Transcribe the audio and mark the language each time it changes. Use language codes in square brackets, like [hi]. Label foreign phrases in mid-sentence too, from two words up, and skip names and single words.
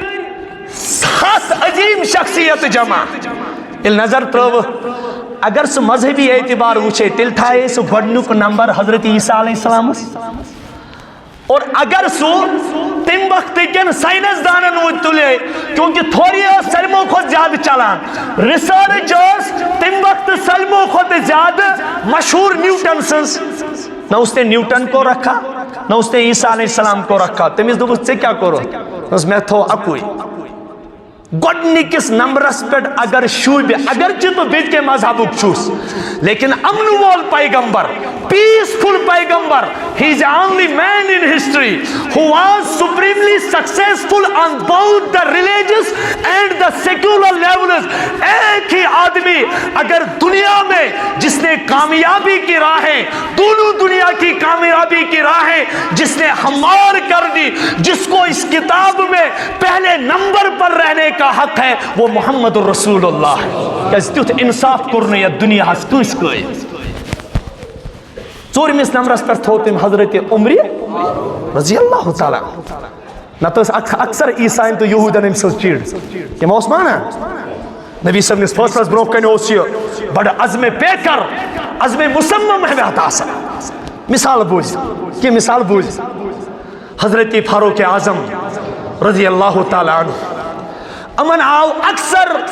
[ks] 7 عظیٖم شخصیت جمع ییٚلہِ نظر ترٲوٕکھ اگر سُہ مذہبی اعتبار وٕچھے تیٚلہِ تھایے سُہ گۄڈنیُک نمبر حضرت عیسیٰ علیہ السلامس اور اگر سُہ تمہِ وقتہٕ کٮ۪ن ساینس دانن تُلے کیونکہ تھوری ٲس سٲلمو کھۄتہٕ زیادٕ چلان رِسٲرٕچ ٲس تمہِ وقتہٕ سٲلمو کھۄتہٕ زیادٕ مشہوٗر نیوٹن سٕنٛز [ur] نہ اس نے نیوٹن کو رکھا [ks] نہ اس نے عیسیٰ علیہ السلام کو رکھا تٔمِس دوٚپُس ژےٚ کیٛاہ کوٚرُتھ دوٚپُس مےٚ تھوٚو اکُے گۄڈنِکِس نمبرس پٮ۪ٹھ اگر شوٗبہِ اگرچہِ بہٕ بیٚیہِ کینٛہہ مذہبُک چھُس لیکن امنہٕ وول پیغمبر peaceful پیغمبر [en] he is the only man in history who was supremely successful on both the religious and the secular levels [ur] ایک ہی آدمی اگر دنیا میں جس نے کامیابی کی راہیں دونوں دنیا کی کامیابی کی راہیں جس نے ہموار کر دی جس کو اس کتاب میں پہلے نمبر پر رہنے کا حق ہے وہ محمد الرسول اللہ ہے [ks] کیازِ تیُتھ انصاف کوٚر نہٕ یتھ دُنیاہس کٲنٛسہِ قٲیِم ژوٗرمِس نمبرس پٮ۪ٹھ تھوٚو تٔمۍ حضرت عمر رضی اللہ تعالیٰ نتہٕ ٲس اکثر عیساین تہٕ یہوٗدن أمۍ سٕنٛز چِڑ تِم اوس مانان نبی صٲبنِس فٲصلس برونٛہہ کنہِ اوس یہِ بڑٕ عزمِ پیکر عزمِ مُصمم ہیٚوت آسان مثال بوٗزِو کینٛہہ مثال بوٗزِو حضرت فاروق اعظم رضی اللہ تعالیٰ عنہ امن آو اکثر